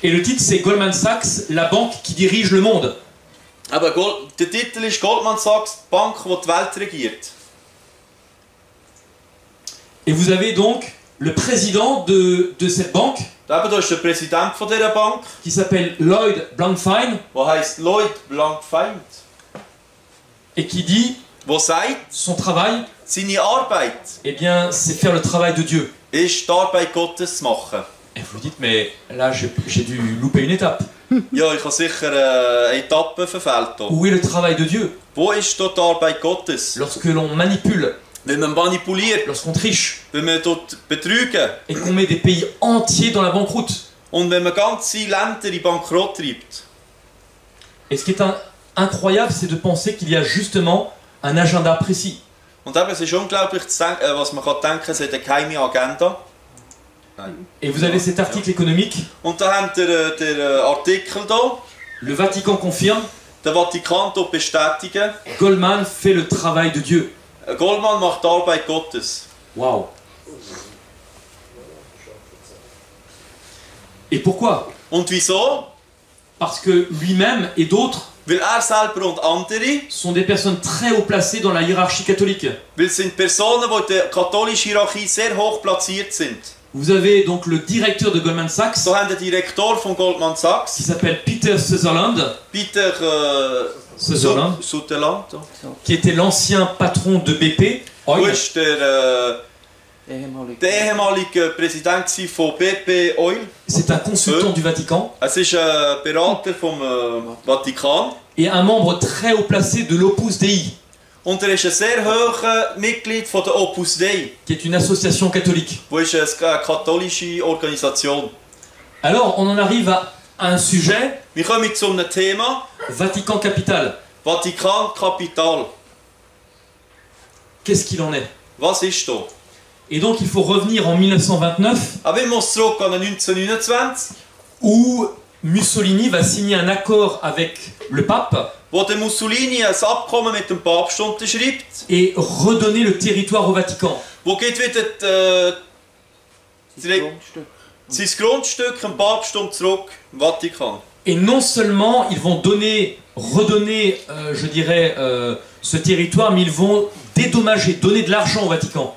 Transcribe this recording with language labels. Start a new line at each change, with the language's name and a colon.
French: Et le titre, c'est Goldman Sachs, la banque qui dirige le monde.
German: Aber der Titel ist Goldman Sachs, die Bank, die die Welt regiert.
French: Et vous avez donc le président de cette banque,
German: Eben, da ist der Präsident von dieser Bank,
French: qui s'appelle Lloyd Blankfein,
German: der heißt Lloyd Blankfein,
French: et qui dit
German: der sagt,
French: son travail,
German: seine Arbeit
French: eh bien, c'est faire le travail de Dieu.
German: ist die Arbeit Gottes zu machen.
French: Et vous dites, mais là, j'ai dû louper une étape.
German: Ja, ich habe sicher eine Etappe verfehlt. Hier.
French: Où est le travail de Dieu?
German: Wo ist dort die Arbeit Gottes?
French: Lorsque l'on manipule,
German: Wenn man manipuliert,
French: lorsqu'on triche,
German: wenn man dort betrügen
French: et qu'on met des pays entiers dans la banqueroute.
German: und wenn man ganze Länder in Bankrott treibt.
French: Et ce qui est incroyable, c'est de penser qu'il y a justement un agenda précis.
German: Und eben, es ist unglaublich, was man kann denken, es hat eine geheime Agenda.
French: Et vous avez cet article économique.
German: Und da haben wir den Artikel hier.
French: Le Vatican confirme.
German: Der Vatikan tut bestätigen.
French: Goldman fait le travail de Dieu.
German: Goldman macht die Arbeit Gottes. Waouh.
French: Et pourquoi?
German: Und wieso?
French: Parce que lui-même et d'autres
German: Weil selber und andere
French: sont des personnes très haut placées dans la hiérarchie catholique.
German: weil es sind Personen, die in der katholischen Hierarchie sehr hoch platziert sind.
French: Vous avez donc le directeur de Goldman Sachs,
German: So haben wir den Direktor von Goldman Sachs,
French: qui s'appelle Peter Sutherland,
German: Peter Sutherland, Sutherland,
French: qui était l'ancien patron de BP,
German: wo Oil, ist der ehemalige Präsident von BP Oil.
French: c'est un consultant du Vatican
German: Es ist ein Berater vom Vatikan
French: et un membre très haut placé de l'Opus Dei,
German: und er ist ein sehr hohes Mitglied von der Opus Dei,
French: qui est une association catholique.
German: wo ist eine katholische Organisation.
French: Alors on en arrive à un sujet,
German: Wir kommen zu einem Thema,
French: Vatican Capital.
German: Vatikan Kapital.
French: Qu'est-ce qu'il en est?
German: Was ist da?
French: Et donc il faut revenir en 1929,
German: Aber ich muss zurück an 1929,
French: où Mussolini va signer un accord avec le pape
German: wo der Mussolini ein Abkommen mit dem Papst unterschreibt,
French: et redonner le territoire au Vatican.
German: wo geht wieder sein Grundstück dem Papsttum zurück im Vatikan.
French: Et non seulement ils vont redonner, je dirais, ce territoire, mais ils vont dédommager, donner de l'argent au Vatican.